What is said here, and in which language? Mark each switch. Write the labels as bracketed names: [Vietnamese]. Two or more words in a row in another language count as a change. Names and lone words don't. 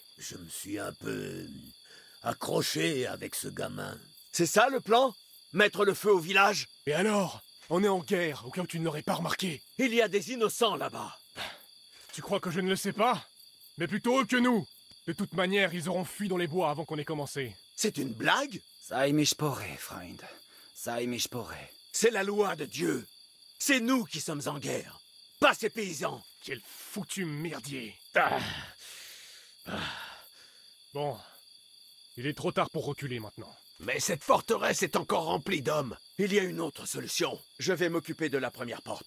[French] Je me suis un peu accroché avec ce gamin. C'est ça le plan? Mettre le feu au village? Et alors? On est en guerre, au cas où tu ne l'aurais pas remarqué. Il y a des innocents là-bas. Tu crois que je ne le sais pas? Mais plutôt eux que nous. De toute manière, ils auront fui dans les bois avant qu'on ait commencé. C'est une blague? Sei mich poré, Freund. Sei mich poré. C'est la loi de Dieu. C'est nous qui sommes en guerre. Pas ces paysans. Quel foutu merdier. Bon. Il est trop tard pour reculer maintenant. Mais cette forteresse est encore remplie d'hommes. Il y a une autre solution. Je vais m'occuper de la première porte.